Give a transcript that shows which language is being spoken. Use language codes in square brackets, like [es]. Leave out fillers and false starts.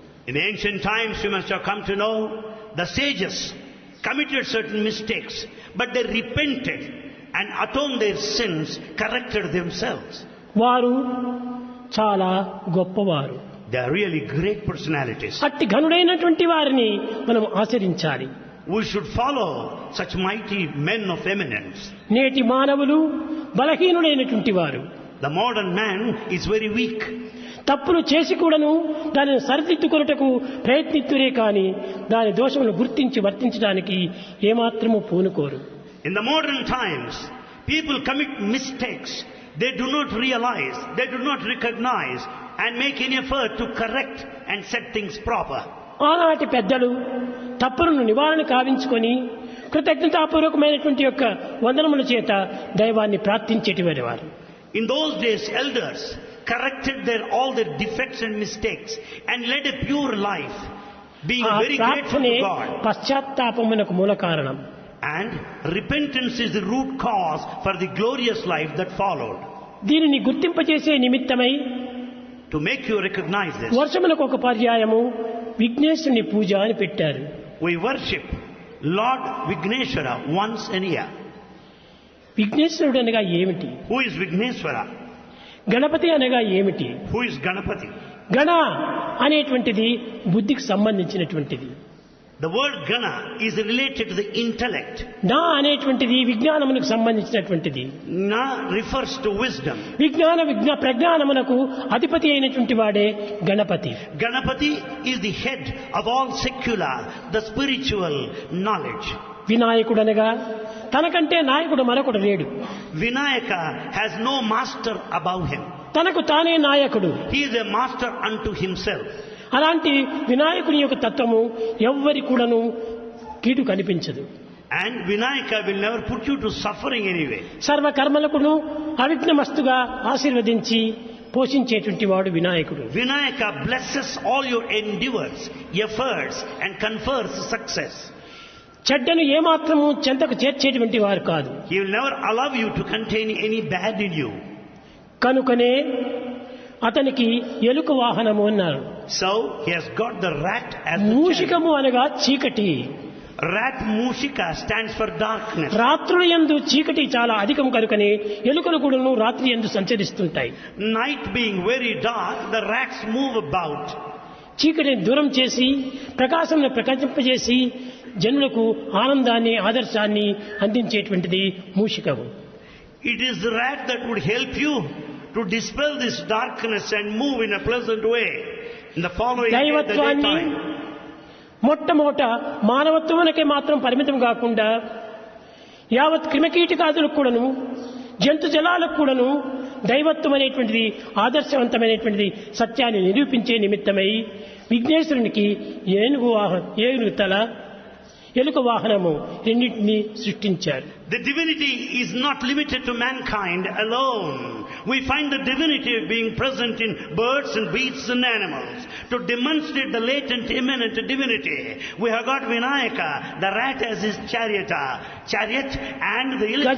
[en] In ancient times, you must have come to know, the sages committed certain mistakes, but they repented and atoned their sins, corrected themselves. [te] వారు చాలా గొప్పవారు. [en] They are really great personalities. [te] అట్టి ఘనుడైనటువంటి వారిని మనం ఆచరించాలి. [en] We should follow such mighty men of eminence. [te] నేటి మానవులు బలహీనుడైనటువంటి వారు. [en] The modern man is very weak. [te] తప్పులు చేసి కూడాను దానిని సరిదిద్దుకొనుటకు ప్రయత్నిస్తురే కానీ దాని దోషమును గుర్తించి వర్తించడానికి ఏమాత్రము పూనుకోరు. [en] In the modern times, people commit mistakes. They do not realize, they do not recognize and make any effort to correct and set things proper. [te] ఆనాటి పెద్దలు తప్పులను నివారణ కావించుకొని కృతజ్ఞతాపూర్వకమైనటువంటి యొక్క వందనముల చేత దైవాన్ని ప్రార్థించేటివారు వారు. [en] In those days, elders corrected all their defects and mistakes and led a pure life, being [te] ఆ [en] very grateful [te] ప్రార్థనే [en] to God. [te] పశ్చాత్తాపమునకు మూల కారణం. [en] And repentance is the root cause for the glorious life that followed. [te] దీనిని గుర్తింపచేసే నిమిత్తమై [en] To make you recognize this, [te] వర్షమునకు ఒక పర్యాయము విఘ్నేశ్వరుని పూజ అని పెట్టారు. [en] we worship Lord Vigneshwara once in a year. [te] విఘ్నేశ్వరుడు అనగా ఏమిటి? [en] Who is Vigneshwara? [te] గణపతి అనగా ఏమిటి? [en] Who is Ganapati? [te] గణ అనేటువంటిది బుద్ధికి సంబంధించినటువంటిది. [en] The word Gana is related to the intellect. [te] నా అనేటువంటిది విజ్ఞానమునకు సంబంధించినటువంటిది. [en] Na refers to wisdom. [te] ప్రజ్ఞానమునకు అధిపతి అయినటువంటి వాడే Ganapati. [en] Ganapati is the head of all secular, the spiritual knowledge. [te] వినాయకుడు అనగా తనకంటే నాయకుడు మరొకడు లేడు. [en] Vinayaka has no master above him. [te] తనకు తానే నాయకుడు. [en] He is a master unto himself. [te] అలాంటి వినాయకుని యొక్క తత్వము ఎవ్వరి కూడాను కీడు కనిపించదు. [en] And Vinayaka will never put you to suffering anyway. [te] సర్వకర్మలకును అవిఘ్నమస్తుగా ఆశీర్వదించి పోషించేటువంటి వాడు వినాయకుడు. [en] Vinayaka blesses all your endeavors, efforts and confers success. [te] చెడ్డను ఏమాత్రము చెంతకు చేర్చేటువంటి వారు కాదు. [en] He will never allow you to contain any bad in you. [te] కనుకనే అతనికి ఎలుక వాహనము అన్నారు. [en] So he has got the rat as the chariot. [te] మూషికము అనగా చీకటి. [en] Rat Mushika stands for darkness. [te] రాత్రుల యందు చీకటి చాలా అధికం కనుకనే ఎలుకలు కూడాను రాత్రి యందు సంచరిస్తుంటాయి. [en] Night being very dark, the rats move about. [te] చీకటిని దూరం చేసి ప్రకాశంను ప్రకాశింపజేసి జనులకు ఆనందాన్ని ఆదర్శాన్ని అందించేటువంటిది మూషికము. [en] It is the rat that would help you to dispel this darkness and move in a pleasant way in the following day, the [te] దైవత్వాన్ని [en] daytime. [te] మొట్టమొదట మానవత్వానికే మాత్రం పరిమితం కాకుండా యావత్ క్రిమికీటకాదులకు కూడాను జంతు జలాలకు కూడాను దైవత్వం అనేటువంటిది ఆదర్శవంతమైనటువంటిది సత్యాన్ని నిరూపించే నిమిత్తమై విఘ్నేశ్వరునికి ఏనుగు తల ఎలుక వాహనము రెండింటినీ సృష్టించారు. [en] The divinity is not limited to mankind alone. We find the divinity being present in birds and beasts and animals. To demonstrate the latent, immanent divinity, we have got Vinayaka, the rat as his chariot, and the elephant